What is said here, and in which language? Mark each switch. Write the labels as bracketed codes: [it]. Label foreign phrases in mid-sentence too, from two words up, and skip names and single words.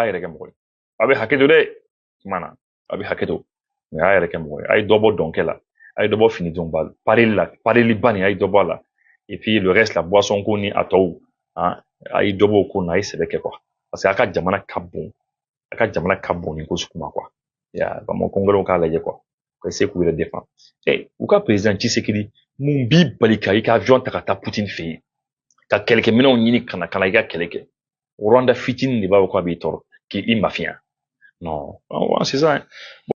[bm] yɛrɛ kɛ mɔgɔ ye a bɛ hakɛ to dɛ kuma na a bɛ hakɛ to mais a yɛrɛ kɛ mɔgɔ ye a ye dɔ bɔ dɔnkɛ la a ye dɔ bɔ finidonba la pareli ba nin a ye dɔ bɔ a la [fr] et puis le reste [bm] la boisson ko ni a tɔw a ye dɔ bɔ o ko na a ye sɛbɛ kɛ quoi [fr] parce que [bm] a ka jamana ka bon ni ko sugu ma quoi vraiment kongolɛw k'a lajɛ quoi ka se k'u yɛrɛ défend u ka président Tshisekedi mun b'i bali ka i ka avion ta ka taa Poutine fɛ yen ka kɛlɛkɛminɛnw ɲini ka na i ka kɛlɛ kɛ Rwanda fitinin de b'a fɔ k'a b'i tɔɔrɔ k'i mafiya [fr] non c'est ça hein